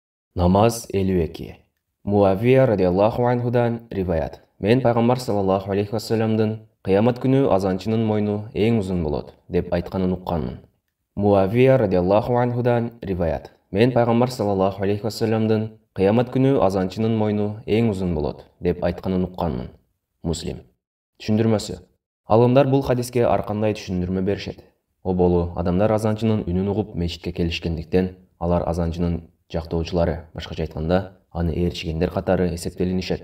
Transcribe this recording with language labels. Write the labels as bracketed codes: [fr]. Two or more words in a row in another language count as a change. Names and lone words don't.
[ky] Namaz 52. Muaviya [ar] رضي الله عنه [ky] rivayat. Men Пайғамбар [ar] صلى الله عليه وسلم [ky] қиямат күнү азанчынын мойну эң узун болот деп айтканын укканмын. Muaviya [ar] رضي الله عنه [ky] rivayat. Men Пайғамбар [ar] صلى الله عليه وسلم [ky] қиямат күнү азанчынын мойну эң узун болот деп айтканын укканмын. Муслим. Түшүндүрмөсү. Алымдар бул хадиске ар кандай түшүндүрмө беришет. Оболу адамдар азанчынын үнүн угуп мечитке келишкендиктен алар азанчынын жактоочулары, башкача айтканда, аны ээрчигендер катары эсептелинишет.